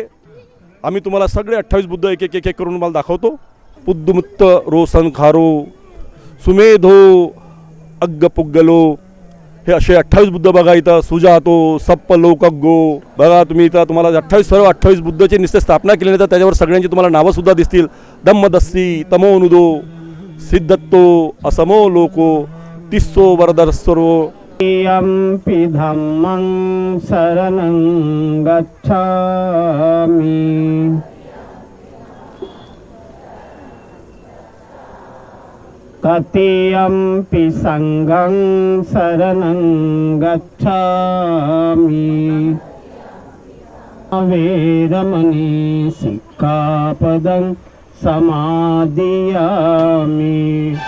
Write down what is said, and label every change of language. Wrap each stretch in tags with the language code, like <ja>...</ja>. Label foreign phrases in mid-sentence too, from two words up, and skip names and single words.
<mr>आम्ही तुम्हाला सगळे 28 बुद्ध एक एक एक एक करून तुम्हाला दाखवतो.</mr> <pi>पुद्दुमुत्त रोसनखारो सुमेधो अग्गपुग्गलो</pi> <mr>हे असे 28 बुद्ध बघा इथं.</mr> <pi>सुजातो सप्पलोकग्गो</pi> <mr>बघा तुम्ही इथं तुम्हाला 28 बुद्धची निश्चित स्थापना केली तर त्याच्यावर सगळ्यांची तुम्हाला नावंसुद्धा दिसतील.</mr> <pi>धम्मदस्सी तमोनुदो सिद्धत्तो असमो लोको तिस्सो वरदर्सरो. यम्पि धम्मं शरणं गच्छामि ततियम्पि संघं शरणं गच्छामि वेदमणि सिक्खापदं समादियामि.</pi>